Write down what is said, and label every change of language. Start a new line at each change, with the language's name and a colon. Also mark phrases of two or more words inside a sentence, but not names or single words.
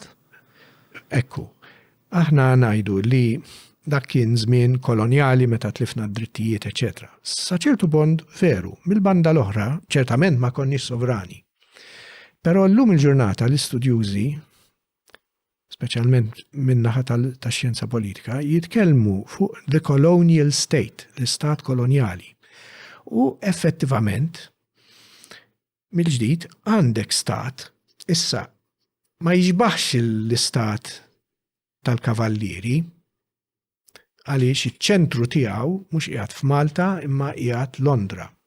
Maltese: Ekku, aħna ngħidu li dak kien żmien kolonjali meta tlifna d-drittijiet, eċetera. Sa ċertu bond veru, mill-banda l-oħra, ċertament ma konniex sovrani. Però llum il-ġurnata l-istudjużi, speċjalment min-naħa tax-xjenza politika, jitkellmu fuq
English: the colonial state,
Maltese: l-istat kolonjali. U effettivament, mill-ġdid, għandek stat, issa ma jiġbaħx l-istat tal-kavallieri, għaliex iċ-ċentru tiegħu mhux qiegħed f'Malta imma qiegħed Londra.